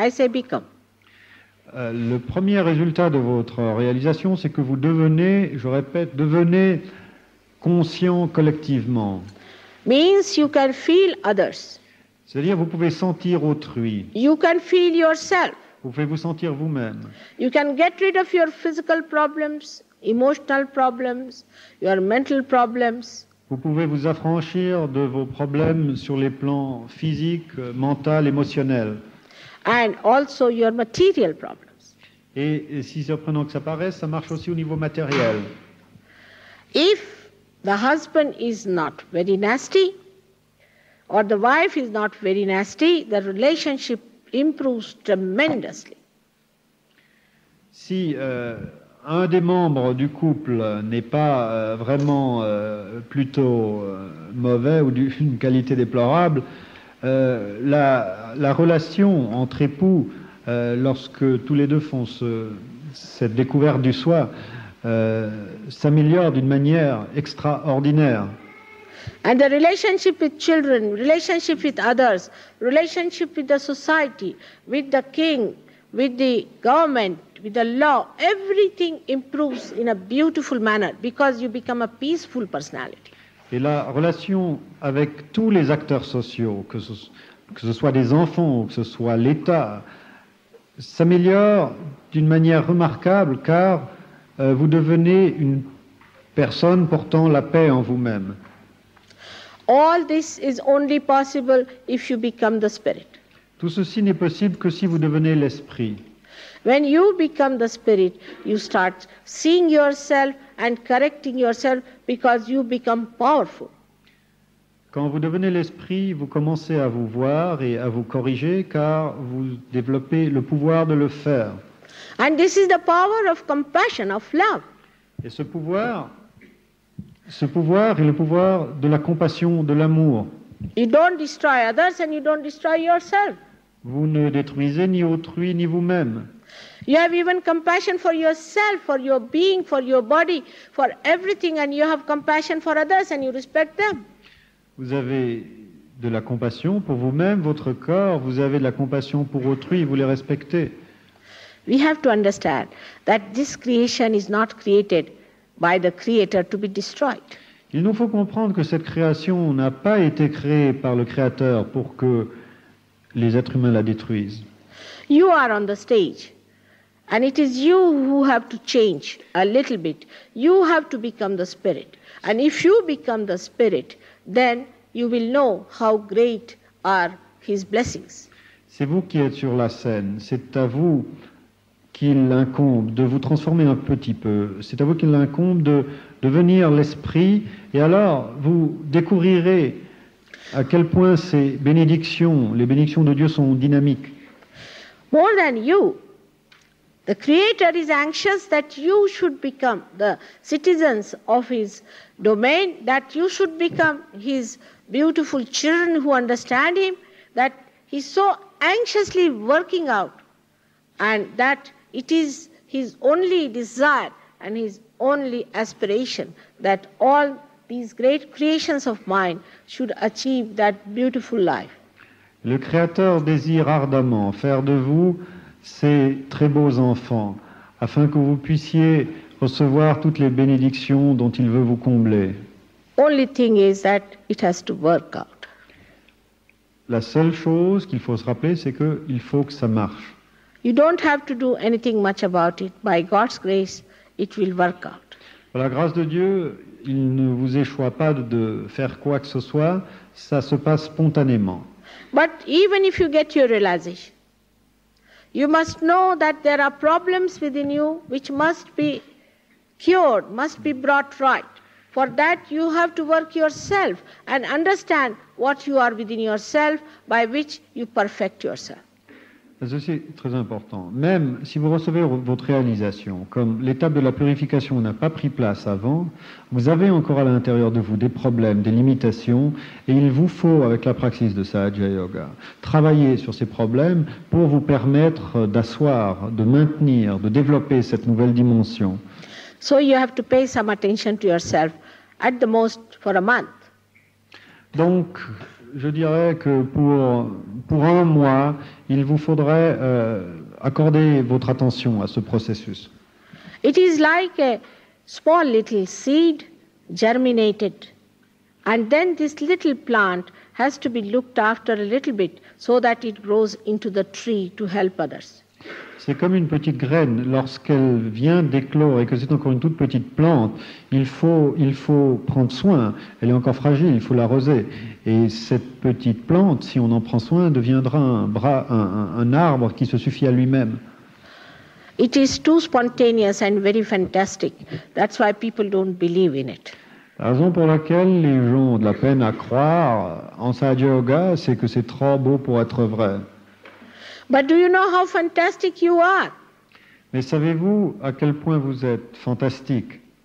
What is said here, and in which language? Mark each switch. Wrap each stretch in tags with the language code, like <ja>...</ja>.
<en>I say become.</en> <fr>Le premier résultat de votre réalisation, c'est que vous devenez, je répète, devenez conscient collectivement.</fr> <en>Means you can feel others.</en> <fr>C'est-à-dire vous pouvez sentir autrui.</fr> <en>You can feel yourself.</en> <fr>Vous pouvez vous sentir vous-même.</fr> <en>You can get rid of your physical problems, emotional problems, your mental problems,</en> <fr>Vous pouvez vous affranchir de vos problèmes sur les plans physiques, mental, émotionnel.</fr> <en>and also your material problems.</en> <fr>Et si surprenant que ça paraisse, ça marche aussi au niveau matériel.</fr> <en>If the husband is not very nasty, or the wife is not very nasty, the relationship improves tremendously.</en> <fr>Si un des membres du couple n'est pas vraiment plutôt mauvais ou d'une qualité déplorable, la relation entre époux, lorsque tous les deux font cette découverte du soi, s'améliore d'une manière extraordinaire.</fr> <en>And the relationship with children, relationship with others, relationship with the society, with the king, with the government, with the law, everything improves in a beautiful manner because you become a peaceful personality.</en> <fr>Et la relation avec tous les acteurs sociaux, que ce soit des enfants ou que ce soit l'État, s'améliore d'une manière remarquable car vous devenez une personne portant la paix en vous-même.</fr> <en>All this is only possible if you become the spirit.</en> <fr>Tout ceci n'est possible que si vous devenez l'esprit.</fr> <en>When you become the spirit, you start seeing yourself and correcting yourself because you become powerful.</en> <fr>Quand vous devenez l'esprit, vous commencez à vous voir et à vous corriger car vous développez le pouvoir de le faire.</fr> <en>And this is the power of compassion, of love.</en> <fr>Et ce pouvoir est le pouvoir de la compassion, de l'amour.</fr> <en>You don't destroy others and you don't destroy yourself.</en> <fr>Vous ne détruisez ni autrui ni vous-même.</fr> <en>You have even compassion for yourself, for your being, for your body, for everything, and you have compassion for others and you respect them.</en> <fr>Vous avez de la compassion pour vous-même, votre corps, vous avez de la compassion pour autrui, vous les respectez.</fr> <en>We have to understand that this creation is not created by the Creator to be destroyed.</en> <fr>Il nous faut comprendre que cette création n'a pas été créée par le Créateur pour que les êtres humains la détruisent.</fr> <en>You are on the stage, and it is you who have to change a little bit. You have to become the spirit. And if you become the spirit, then you will know how great are His blessings.</en> <fr>C'est vous qui êtes sur la scène, c'est à vous qu'il incombe de vous transformer un petit peu, c'est à vous qu'il incombe de devenir l'esprit, et alors vous découvrirez à quel point ces bénédictions, les bénédictions de Dieu sont dynamiques.</fr> <en>More than you, the Creator is anxious that you should become the citizens of His domain, that you should become His beautiful children who understand Him, that He's so anxiously working out, and that it is His only desire and His only aspiration that all these great creations of mine should achieve that beautiful life.</en> <fr>Le Créateur désire ardemment faire de vous ces très beaux enfants, afin que vous puissiez recevoir toutes les bénédictions dont il veut vous combler.</fr> <en>Only thing is that it has to work out.</en> <fr>La seule chose qu'il faut se rappeler, c'est qu'il faut que ça marche.</fr> <en>You don't have to do anything much about it. By God's grace, it will work out.</en> <fr>Par la grâce de Dieu, il ne vous échoit pas de faire quoi que ce soit, ça se passe spontanément.</fr> <en>But even if you get your realization, you must know that there are problems within you which must be cured, must be brought right. For that you have to work yourself and understand what you are within yourself by which you perfect yourself.</en> <fr>Ceci est très important. Même si vous recevez votre réalisation, comme l'étape de la purification n'a pas pris place avant, vous avez encore à l'intérieur de vous des problèmes, des limitations, et il vous faut, avec la praxis de Sahaja Yoga, travailler sur ces problèmes pour vous permettre d'asseoir, de maintenir, de développer cette nouvelle dimension.</fr> <en>So you have to pay some attention to yourself, at the most for a month.</en> <fr>Donc, je dirais que pour un mois, il vous faudrait accorder votre attention à ce processus.</fr> <en>It is like a small little seed germinated, and then this little plant has to be looked after a little bit so that it grows into the tree to help others.</en> <fr>C'est comme une petite graine. Lorsqu'elle vient d'éclore et que c'est encore une toute petite plante, il faut prendre soin. Elle est encore fragile, il faut l'arroser. Et cette petite plante, si on en prend soin, deviendra un arbre qui se suffit à lui-même.</fr> <en>It is too spontaneous and very fantastic. That's why people don't believe in it.</en> <fr>La raison pour laquelle les gens ont de la peine à croire en Sahaja Yoga, c'est que c'est trop beau pour être vrai.</fr> <en>But do you know how fantastic you are?</en> <fr>Mais savez-vous à quel point vous êtes fantastique?</fr>